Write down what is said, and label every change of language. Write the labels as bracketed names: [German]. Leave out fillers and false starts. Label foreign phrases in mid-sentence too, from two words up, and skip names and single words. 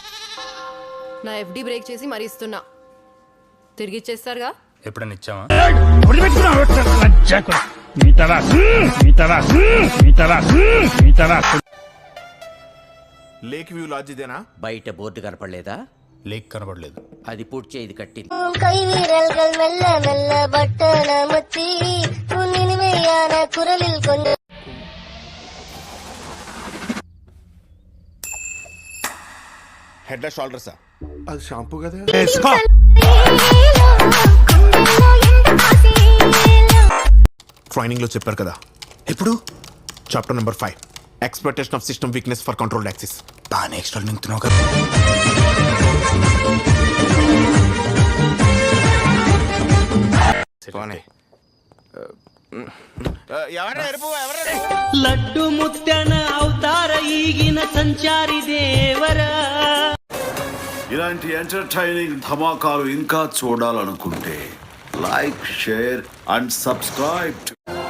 [Telugu] నా ఎఫ్డి బ్రేక్ చేసి మరీ ఇస్తున్నా, తిరిగి ఇచ్చేస్తారుగా. ఎప్పుడన్నా ఇచ్చావా? లేక్ వ్యూ లాడ్జ్ ఇదేనా? బయట బోర్డు కనపడలేదా? లేక్ కనబడలేదు. అది పూడ్చే ఇది కట్టింది. [Tamil] கை வீரல்கள் மெல்ல மெல்ல பட்டன முத்தி உன் இனிமையான குரலில் கொஞ்சம் [Telugu] హెడ్ షోల్డర్సా? అది షాంపూ కదా. ట్రైనింగ్ లో చెప్పారు కదా. ఎప్పుడు? [English] Chapter number 5, exploitation of system weakness for controlled access. [Telugu] బాగానే ఎక్స్ట్రా నింతున్నావు కదా. [Kannada] ಲಡ್ಡು ಮುತ್ತನ ಅವತಾರ ಈಗಿನ ಸಂಚಾರಿ ದೇವರ. [Telugu] ఇలాంటి ఎంటర్టైనింగ్ ధమాకాలు ఇంకా చూడాలనుకుంటే [English] like, share and subscribe.